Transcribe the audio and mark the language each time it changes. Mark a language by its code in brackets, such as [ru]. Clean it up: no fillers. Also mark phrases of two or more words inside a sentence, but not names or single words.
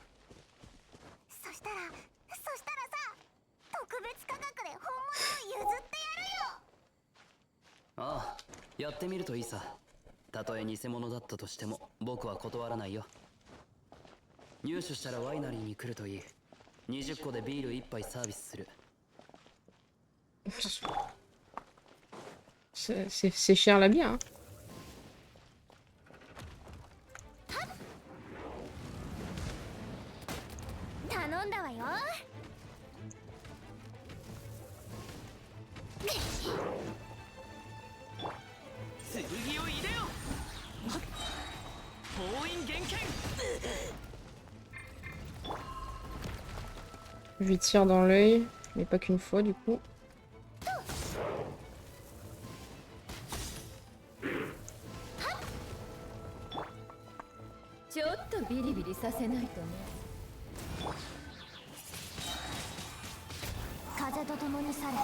[ja] そしたらさ、特別価格で本物を譲ってやるよ。ああ、やってみるといいさ。たとえ偽物だったとしても僕は断らないよ。入手したらワイナリーに来るといい。20個でビール1杯サービスする。 [fr] C'est cher la bière, hein. [ja] 頼んだわよ。剣を入れよ。封印厳剣。 [fr] Je lui tire dans l'œil, mais pas qu'une fois du coup. [ja] ちょっとビリビリさせないとね。風と共に去れ。